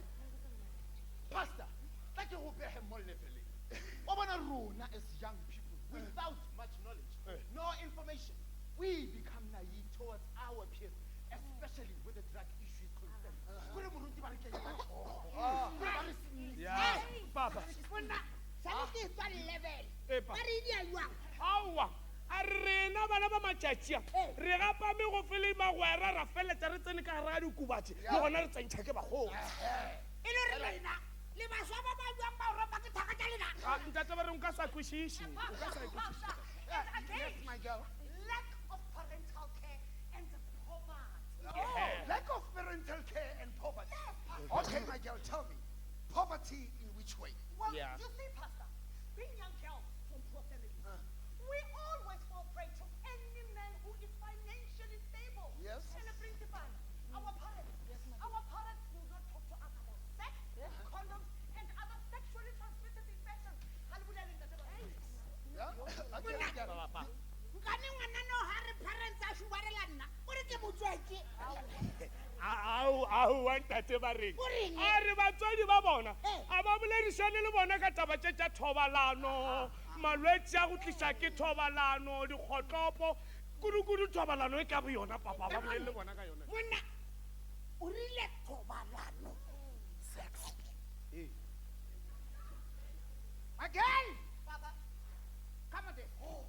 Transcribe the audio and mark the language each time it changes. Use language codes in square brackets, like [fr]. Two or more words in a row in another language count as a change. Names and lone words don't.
[en] Pastor, like you be him more levelly. As young people, without much knowledge, no information, we become naive towards our peers, especially with the drug issues concerned. Yeah, Papa. [nso] Awa, arena bana ba matšatšia re gapame go fele magwera ra feletša re tsene ka gare ga dikubatše le gona re tsentšha ke bagolo ntate ba re nka sa kwešiše [en] Yes, my girl. Lack of parental care and poverty. Lack of parental care and poverty. Okay, my girl, tell me. Poverty in which way? Well, you see, Pastor, being young girls from poor families, we always fall prey to any man who is financially stable. Yes. And the principal, our parents do not talk to us about sex, condoms, and other sexually transmitted infections. Yeah? Okay, my girl. [nso] aowa ntate ba reng a re batswadi ba bona a ba boledišane le bona ka taba tše tša thobalano malwetse a go tliša ke thobalano dikgotlopo kudu-kudu thobalano e ka bo yona papa ba bolele le bona ka yona Monna, o rile thobalano. [en] Sex. Again! Papa, Come on there.